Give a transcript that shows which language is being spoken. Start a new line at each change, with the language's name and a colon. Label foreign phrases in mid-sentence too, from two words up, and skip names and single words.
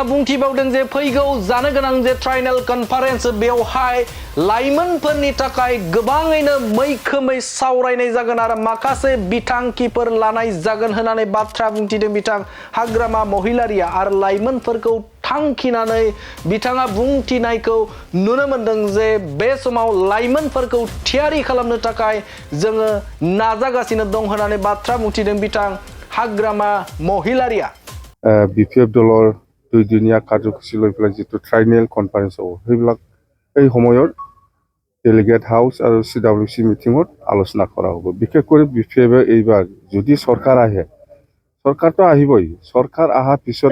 Bodo: बुंथिबावदों जे फैगौ जानो गोनां जे
English: triennial conference
Bodo: बेवहाय लाइमोनफोरनि थाखाय गोबाङैनो मैखोमै सावरायनाय जागोन आरो माखासे बिथांखिफोर लानाय जागोन होननानै बाथ्रा बुंथिदों बिथां हाग्रामा महिलारिया आरो लाइमोनफोरखौ थांखिनानै बिथाङा बुंथिनायखौ नुनो मोनदों जे बे समाव लाइमोनफोरखौ थियारि खालामनो थाखाय जोङो नाजागासिनो दं होननानै बाथ्रा बुंथिदों बिथां हाग्रामा महिलारिया
Assamese: বিপিএফ দলৰ দুইদিনীয়া কাৰ্যসূচী লৈ পেলাই যিটো
English: triennial conference
Assamese: হ'ব সেইবিলাক এই সময়ত
English: delegate house
Assamese: আৰু CWC মিটিঙত আলোচনা কৰা হ'ব বিশেষ কৰি বিপিএফে এইবাৰ যদি চৰকাৰ আহে চৰকাৰটো আহিবই চৰকাৰ অহাৰ পিছত